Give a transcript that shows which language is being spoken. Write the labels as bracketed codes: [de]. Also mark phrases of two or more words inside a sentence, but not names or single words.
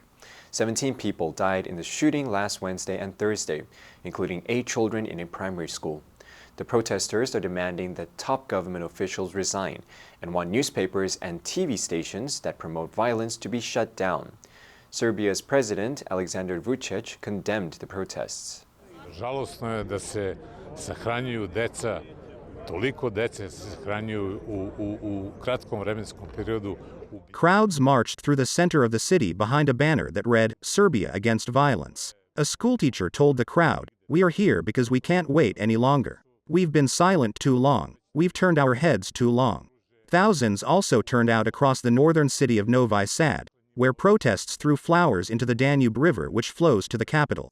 [en] 17 people died in the shooting last Wednesday and Thursday, including 8 children in a primary school. The protesters are demanding that top government officials resign and want newspapers and TV stations that promote violence to be shut down. Serbia's president, Aleksandar Vučić, condemned the protests. [sr] Žalosno je da se sahranjuju deca, toliko dece se sahranjuju u kratkom vremenskom periodu. [en] Crowds marched through the center of the city behind a banner that read, "Serbia against violence." A schoolteacher told the crowd, "We are here because we can't wait any longer. We've been silent too long. We've turned our heads too long." Thousands also turned out across the northern city of Novi Sad, where protests threw flowers into the Danube River which flows to the capital.